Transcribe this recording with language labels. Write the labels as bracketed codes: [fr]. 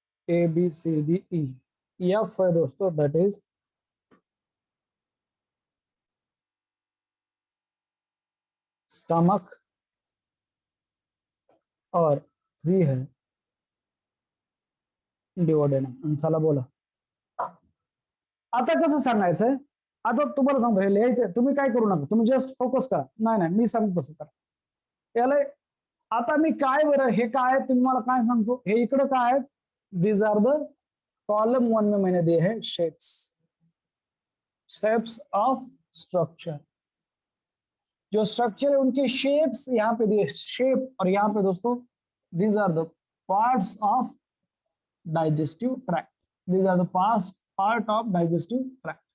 [hi] A B C D E. F है दोस्तों that is stomach और जी है डिओडेनम. [mr] चला बोला, आता कसं सांगायचंय? आता तुम्हाला सांगतो, हे लिहायचंय, तुम्ही काय करू नका, तुम्ही जस्ट फोकस करा. नाही नाही, मी सांगतो तसं करा. याला आता मी काय, बरं हे काय, तुम्ही मला काय सांगतो, हे इकडे काय आहेत? [en] these are the [hi] कॉलम 1 में मैंने दिए हैं शेप्स, शेप्स ऑफ स्ट्रक्चर. जो स्ट्रक्चर है उनके शेप्स यहाँ पे दिए, शेप. और यहाँ पे दोस्तों [en] These are the parts of digestive tract. These are the past part of digestive tract.